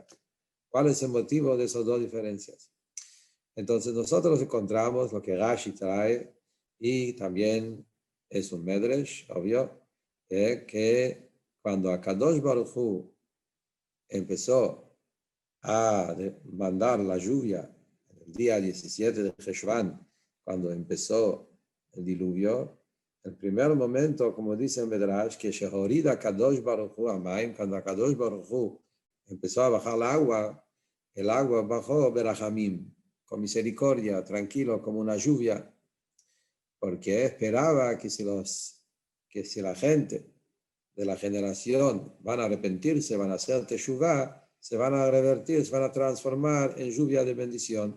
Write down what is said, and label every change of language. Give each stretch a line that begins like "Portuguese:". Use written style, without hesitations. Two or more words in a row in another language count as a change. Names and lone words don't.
Spanish: ¿Cuál es el motivo de esas dos diferencias? Entonces nosotros encontramos lo que Rashi trae, y también es un Medrash, obvio, que cuando
Hebrew: הקדוש ברוך הוא
Spanish: empezó a mandar la lluvia el día 17 de Cheshvan, cuando empezó el diluvio, el primer momento, como dice el Medrash, que
Hebrew: שהוריד הקדוש ברוך הוא המים,
Spanish: cuando
Hebrew: הקדוש ברוך הוא
Spanish: empezó a bajar el agua bajó Berachamim, con misericordia, tranquilo, como una lluvia, porque esperaba que si la gente de la generación van a arrepentirse, van a hacer teshuvá, se van a revertir, se van a transformar en lluvia de bendición.